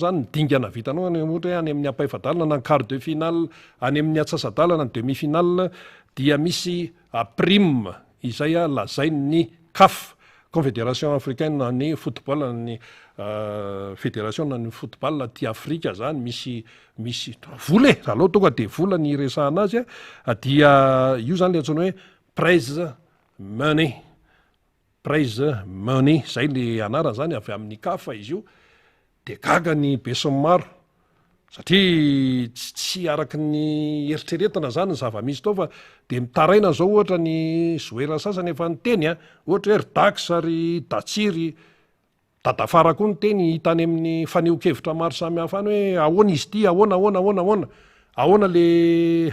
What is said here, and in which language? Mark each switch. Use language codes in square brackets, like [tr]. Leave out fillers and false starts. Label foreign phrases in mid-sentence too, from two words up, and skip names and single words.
[mg] zany nidingana vitanao ohatra hoe any amin'ny ampaifadalana na ny [fr] quart de finale [mg] any amin'ny atsasadalana ny [fr] demi finale [mg] dia misy prime izay lazain'ny CAF Confédération africaine ny football ny fédération ny football ty Afrika zany misy vola raha loha tonga de vola ny resahana azy dia io zany le antsoina hoe [en] prize money prize money [mg] zay le anarany zany avy amin'ny kafa izy io de gaga ny be sy ny maro satria tsy araky ny eritreretana zany ny zava-misy tao fa de mitaraina zao ohatra ny zoera sasany efa nyteny a ohatra hoe rydax ary datsiry dadafara koa ny teny hitany amin'ny faneho-kevitra maro samy hafa any hoe ahoana izy ty ahoana le